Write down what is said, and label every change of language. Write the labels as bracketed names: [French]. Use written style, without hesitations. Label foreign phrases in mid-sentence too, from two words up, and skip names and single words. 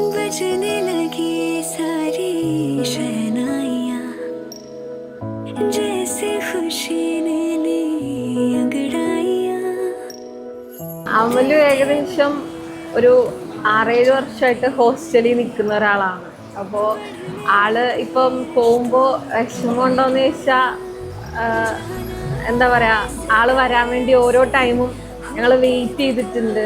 [Hindi] बजने लगी सारी शहनाइयाँ जैसे खुशी ने ली अंगड़ाइयाँ. [Malayalam] അമലു ഏകദേശം ഒരു 6-7 വർഷമായിട്ട് ഹോസ്റ്റലിൽ നിൽക്കുന്ന ഒരാളാണ്. അപ്പോൾ ആള് ഇപ്പം പോകുമ്പോൾ വിഷമമുണ്ടോയെന്ന് ചോദിച്ചാൽ എന്താ പറയുക, ആള് വരാൻ വേണ്ടി ഓരോ ടൈമും ഞങ്ങൾ വെയിറ്റ് ചെയ്തിട്ടുണ്ട്.